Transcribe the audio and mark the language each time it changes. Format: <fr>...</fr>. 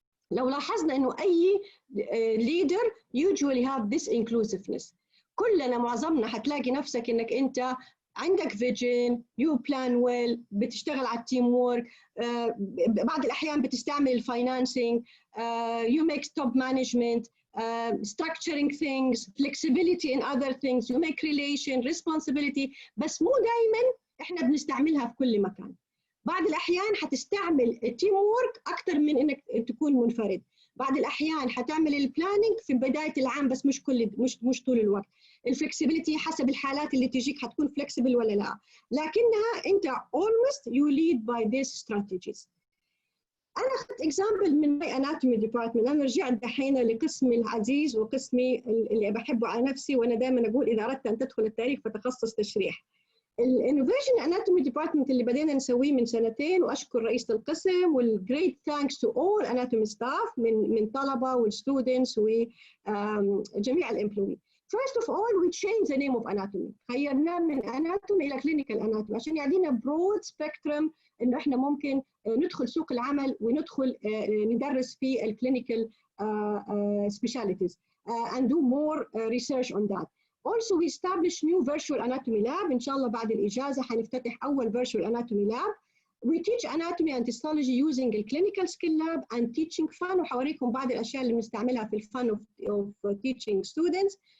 <ar>لو لاحظنا إنه أي leader</ar> <en>usually have this inclusiveness.</en> <ar>كلنا معظمنا حتلاقي نفسك إنك أنت عندك vision,</ar> <en>you plan well,</en> <ar>بتشتغل على التيم وورك، بعض الأحيان بتستعمل الفاينانسينج،</ar> <en>you make top management, structuring things, flexibility in other things, you make relation,</en> <ar>responsibility، بس مو دائما إحنا بنستعملها في كل مكان. بعض الأحيان حتستعمل التيم وورك أكثر من إنك تكون منفرد. بعض الأحيان حتعمل البلانينج في بداية العام بس مش طول الوقت. الفلكسبيليتي حسب الحالات اللي تجيك حتكون فلكسبل ولا لا، لكنها أنت</ar> <en>almost you lead by these strategies.</en> <ar>أنا أخذت</ar> <en>example من my anatomy department.</en> <ar>أنا رجعت دحين لقسمي العزيز وقسمي اللي بحبه على نفسي، وأنا دائما أقول إذا أردت أن تدخل التاريخ فتخصص تشريح. الانوفيشن اناتومي ديبارتمنت اللي بدينا نسويه من 2 سنين، واشكر رئيسة القسم والجريت ثانكس تو اول اناتومي ستاف من طلبه والستودنتس وجميع الامبلوي.</ar> <en>First of all, we changed the name of anatomy.</en> <ar>غيرناه من anatomy إلى clinical anatomy عشان يعطينا broad spectrum إنه إحنا ممكن ندخل سوق العمل وندخل ندرس في الclinical specialties</ar> <en>and do more research on that. Also, we established new virtual anatomy lab.</en> <ar>إن شاء الله بعد الإجازة حنفتتح أول virtual anatomy lab.</ar> <en>We teach anatomy and histology using a clinical skill lab and teaching fun.</en> <ar>وحوريكم بعض الأشياء اللي بنستعملها في الفن of teaching students.</ar>